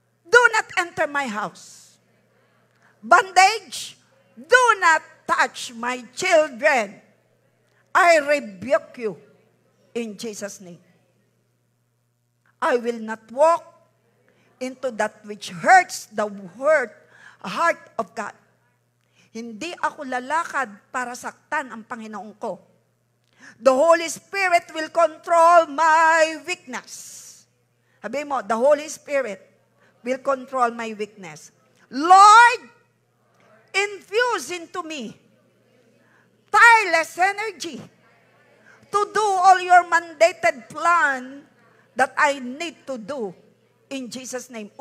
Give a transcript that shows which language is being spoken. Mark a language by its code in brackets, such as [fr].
[en] Do not enter my house. Bondage, do not touch my children. I rebuke you in Jesus' name. I will not walk into that which hurts the heart of God. [tl] Hindi ako lalakad para saktan ang Panginoon ko. [en] The Holy Spirit will control my weakness. [tl] Sabi mo, [en] the Holy Spirit will control my weakness. Lord, infuse into me tireless energy to do all your mandated plan that I need to do in Jesus' name.